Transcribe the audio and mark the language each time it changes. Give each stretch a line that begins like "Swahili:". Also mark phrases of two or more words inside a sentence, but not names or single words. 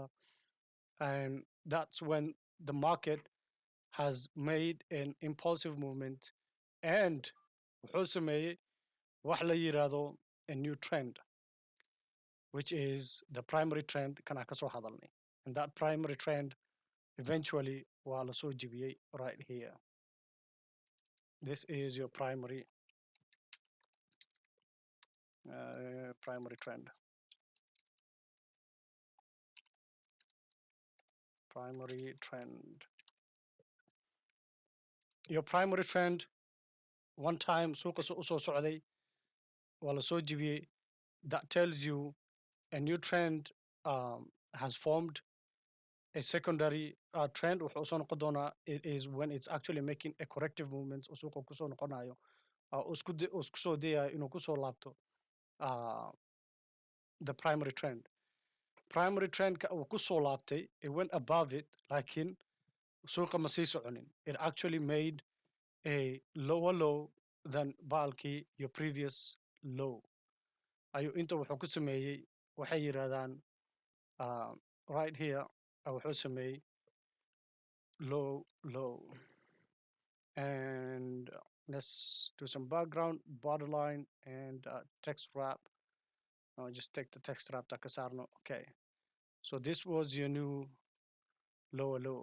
English: And that's when the market has made an impulsive movement and
Somali: wuxuu sameeyey wax la yirahdo
English: a new trend, which is the primary trend
Somali: kana ka soo hadalnay.
English: And that primary trend eventually
Somali: waa la soo jibiyey
English: right here. This is your primary trend. Primary trend. Your primary trend, one time
Somali: suuqa soo socday waa la soo jibiyey.
English: That tells you a new trend has formed. A secondary trend
Somali: wuxuu soo noqon doonaa
English: is when it's actually making a corrective movement
Somali: oo suuqa ku soo noqonayo isku soo dayayo inuu ku soo laabto
English: the primary trend. Primary trend
Somali: uu ku soo laabtay,
English: it went above it,
Somali: laakiin suuqa ma sii soconin.
English: It actually made a lower low than baalkii your previous low.
Somali: Ayuu inta wuxuu ku sameeyey waxay yiraahdaan
English: right here
Somali: wuxuu sameeyey low.
English: And let's do some background, borderline, and text wrap. I'll just take the text wrap takasarno. Okay. So this was your new lower low.